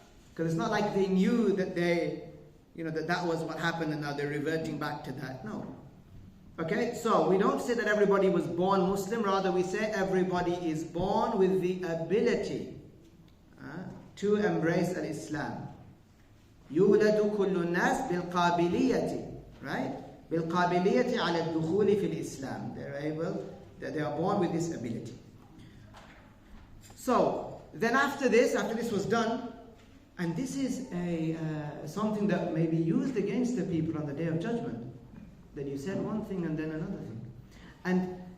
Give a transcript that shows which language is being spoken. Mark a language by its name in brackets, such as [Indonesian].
[English] Because it's not like they knew that that was what happened and now they're reverting back to that. No. Okay, so we don't say that everybody was born Muslim, rather we say everybody is born with the ability to embrace al-Islam. [Arabic] يولد كل الناس بالقابلية, [English] right? [Arabic] بالقابلية على الدخول في الإسلام. [English] They are born with this ability. So, then after this was done, and this is something that may be used against the people on the Day of Judgment. That you said one thing and then another thing. And,